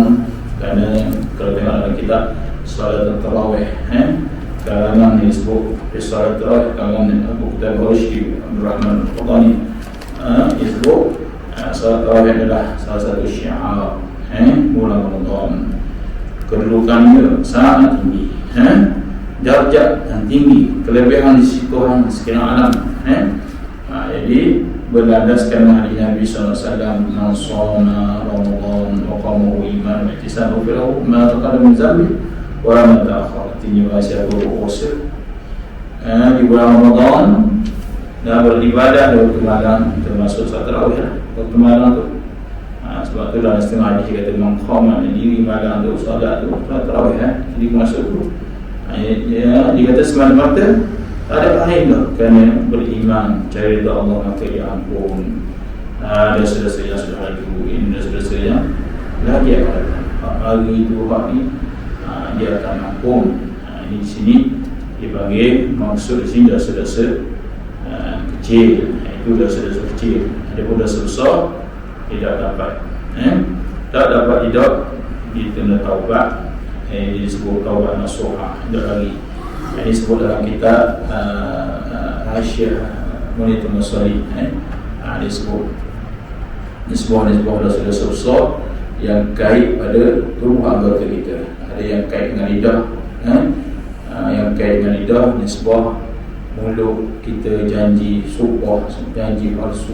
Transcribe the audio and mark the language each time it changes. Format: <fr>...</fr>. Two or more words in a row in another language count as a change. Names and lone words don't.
<ms>Kerana kalau tengok dalam kitab salat tarawih, kalangan yang disebut salat tarawih, kalangan Abu Qutaidah Ar-Rasyidi Abdul Rahman Al-Qadani disebut salat tarawih adalah salah satu syiar bulan Ramadan. Kedudukannya sangat tinggi, darjat yang tinggi, kelebihan di sisi Tuhan sekalian alam. Jadi berlandaskan hadis Nabi SAW,</ms> <ar>من صام رمضان وقامه إيمانا واحتسابا له ما تقدم من ذنبي وما تأخر.</ar> <ms>Artinya siapa berusaha di bulan Ramadan dan beribadah di waktu malam, termasuk salat tarawih lah, waktu malam tu. Sebab tu dalam setengah hadis kata</ms> <ar>من قام</ar> <ms>di malam tu salat tu salat tarawih, jadi masuk tu. Dia kata semata-mata tak ada lain dah, kerana beriman cari ridha Allah maka diampun dosa-dosa yang sudah lalu, ini dosa-dosa yang lagi akan datang. Hari itu hari dia akan ampun. Ini di sini dipanggil maksud di sini dosa-dosa kecil, itu dosa-dosa kecil. Adapun dosa besar tidak dapat tidak ditunda taubat. Ini disebut taubat nasuha, tidak lagi. Ini disebut dalam kitab Hasyiah Munitul Musali. Disebut nisbah dosa-dosa besar yang kait pada tubuh anggota kita. Ada yang kait dengan lidah, yang kait dengan lidah, nisbah mulut kita, janji sumpah, janji palsu.</ms>